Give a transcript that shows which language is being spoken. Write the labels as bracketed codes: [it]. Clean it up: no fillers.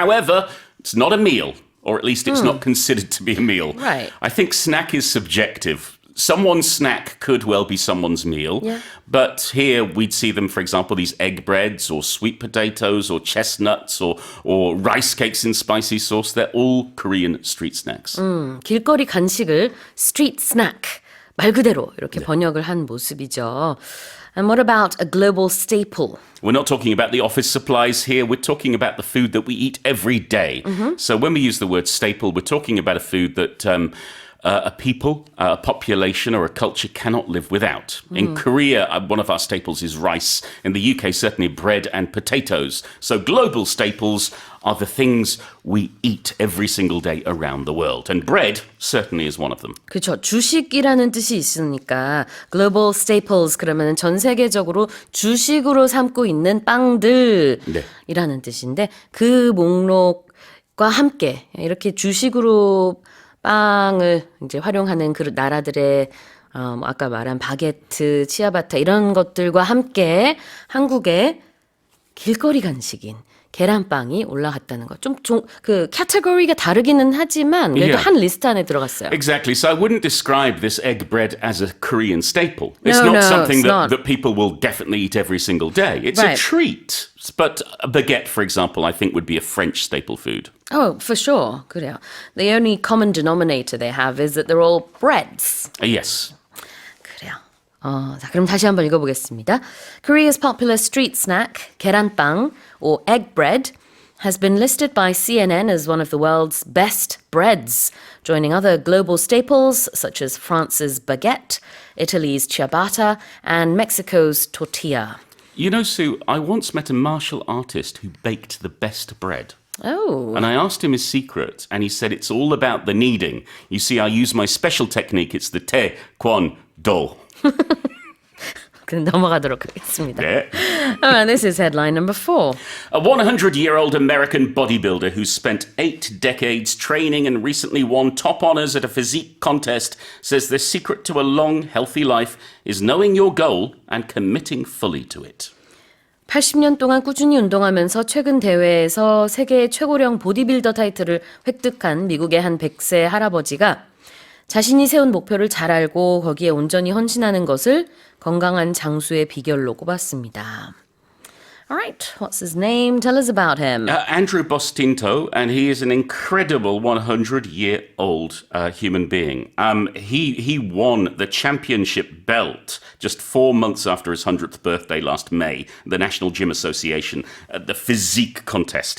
[en] However, it's not a meal, or at least it's not considered to be a meal. Right. I think snack is subjective. Someone's snack could well be someone's meal. Yeah. But here we'd see them, for example, these egg breads or sweet potatoes or chestnuts or rice cakes in spicy sauce. They're all Korean street snacks. [ko] 길거리 간식을 street snack 말 그대로 이렇게 번역을 한 모습이죠. [en] And what about a global staple? We're not talking about the office supplies here. We're talking about the food that we eat every day. So when we use the word staple, we're talking about a food that a people, a population, or a culture cannot live without. In Korea, one of our staples is rice. In the UK, certainly bread and potatoes. So global staples are the things we eat every single day around the world. And bread certainly is one of them. [ko] 그렇죠. 주식이라는 뜻이 있으니까 global staples 그러면 전 세계적으로 주식으로 삼고 있는 빵들이라는 뜻인데 그 목록과 함께 이렇게 주식으로 빵을 이제 활용하는 그 나라들의 아까 말한 바게트, 치아바타 이런 것들과 함께 한국의 길거리 간식인 계란빵이 올라갔다는 거. 그 카테고리가 다르기는 하지만 그래도 [en] Yeah. [ko] 한 리스트 안에 들어갔어요. [en] Exactly. So I wouldn't describe this egg bread as a Korean staple. It's No, not something it's not. that people will definitely eat every single day. It's a Right. treat. But a baguette, for example, I think would be a French staple food. Oh, for sure. [ko] 그래요. [en] The only common denominator they have is that they're all breads. Yes. [ko] 그래요. 자, 그럼 다시 한번 읽어보겠습니다. [en] Korea's popular street snack, 계란빵 or egg bread, has been listed by CNN as one of the world's best breads, joining other global staples such as France's baguette, Italy's ciabatta, and Mexico's tortilla. You know, Sue, I once met a martial artist who baked the best bread. Oh. And I asked him his secret, and he said it's all about the kneading. You see, I use my special technique. It's the tae, kwon, do. [ko] 그럼 넘어가도록 하겠습니다. [en] Yeah. This is headline number 4. A 100-year-old American bodybuilder who spent 8 decades training and recently won top honors at a physique contest says the secret to a long, healthy life is knowing your goal and committing fully to it. [ko] 80년 동안 꾸준히 운동하면서 최근 대회에서 세계 최고령 보디빌더 타이틀을 획득한 미국의 한 100세 할아버지가 자신이 세운 목표를 잘 알고 거기에 온전히 헌신하는 것을 건강한 장수의 비결로 꼽았습니다. [en] Alright, what's his name? Tell us about him. Andrew Bostinto, and he is an incredible 100-year-old human being. He won the championship belt just 4 months after his 100th birthday last May, the National Gym Association, the physique contest.